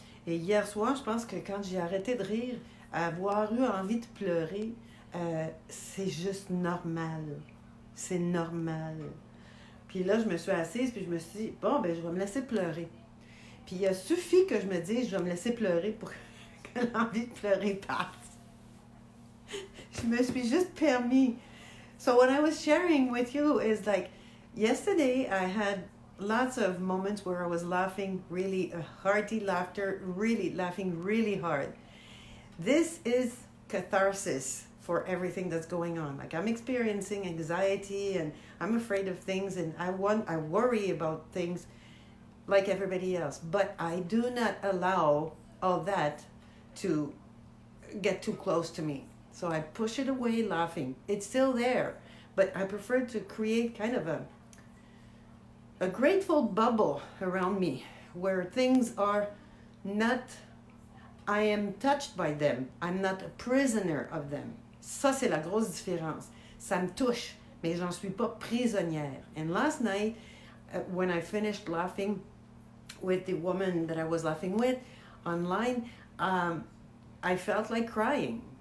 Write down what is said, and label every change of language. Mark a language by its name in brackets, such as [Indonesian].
[French] Et hier soir, je pense que quand j'ai arrêté de rire, avoir eu envie de pleurer, c'est juste normal. C'est normal. Puis là, je me suis assise, puis je me suis dit, bon, ben je vais me laisser pleurer. Puis il a suffi que je me dise, je vais me laisser pleurer pour que l'envie de pleurer passe. Je me suis juste permis. [English] So what I was sharing with you is like, yesterday I had lots of moments where I was laughing, really a hearty laughter, really laughing really hard. This is catharsis for everything that's going on. Like I'm experiencing anxiety and I'm afraid of things and I worry about things like everybody else. But I do not allow all that to get too close to me. So I push it away laughing. It's still there, but I prefer to create kind of a grateful bubble around me where things are not, I am touched by them. I'm not a prisoner of them. [French] Ça, c'est la grosse différence. Ça me touche, mais j'en suis pas prisonnière. [English] And last night, when I finished laughing with the woman that I was laughing with online, I felt like crying.